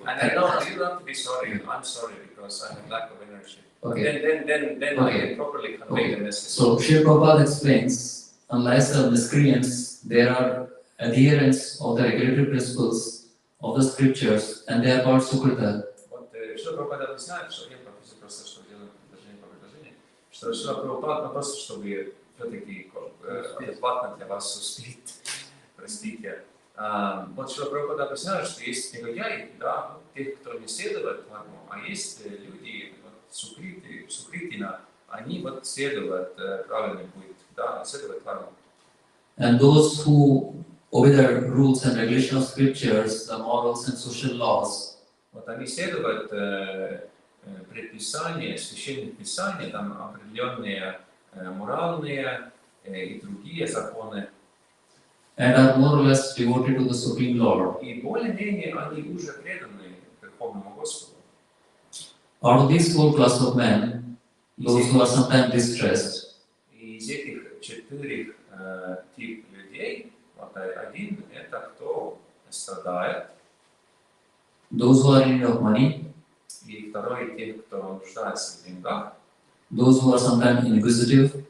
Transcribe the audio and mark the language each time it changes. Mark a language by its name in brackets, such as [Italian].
[English] And I know you don't have to be sorry. I'm sorry because I have lack of energy. Okay. Then I can properly convey the message. So Srila Prabhupada explains, unless the miscreants, there are adherents of the regulatory principles of the scriptures, and they are called Sukrita. [Russian] Srila Prabhupada объясняет, что я просто что делаю предложение по предложению, что Срила Прабхупада просто чтобы все-таки адекватно для вас успеть, простите. Вот Срила Прабхупада объясняет, что есть негодяи, да, тех, кто не следует дхарму, а есть люди, вот, сукритина, они вот следуют правильный путь, да, следуют дхарму. [English] And those who obey the rules and regulations of scriptures, the morals and social laws. [Russian] Вот они следуют предписания, священных писаний, там определенные моральные и другие законы. [English] And are more or less devoted to the Supreme Lord. [Russian] И более-менее они уже преданы Верховному Господу. [English] Out of these 4 classes of men, those who are sometimes distressed, [Russian] и из этих 4 тип людей. Вот один – это кто страдает. [English] Those who are in need of money, [Russian] И второй – те, кто нуждается в деньгах. [English] those who are sometimes inquisitive,